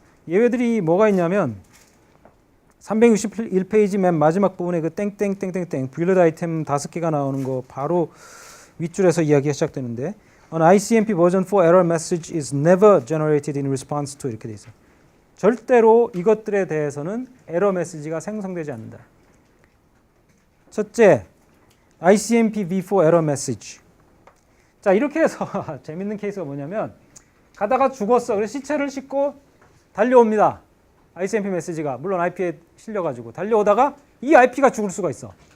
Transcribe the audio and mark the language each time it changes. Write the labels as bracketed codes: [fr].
[ko] 예외들이 뭐가 있냐면 361페이지 맨 마지막 부분에 그 땡땡땡땡땡 뷰일렛 아이템 5개가 나오는 거 바로 윗줄에서 이야기가 시작되는데 [en] An ICMP version 4 error message is never generated in response to [ko] 이렇게 돼 있어요. 절대로 이것들에 대해서는 에러 메시지가 생성되지 않는다. 첫째, [en] ICMP v4 error message. [ko] 자, 이렇게 해서 재밌는 케이스가 뭐냐면 가다가 죽었어. 그래서 시체를 싣고 달려옵니다. ICMP 메시지가 물론 IP에 실려가지고 달려오다가 이 IP가 죽을 수가 있어.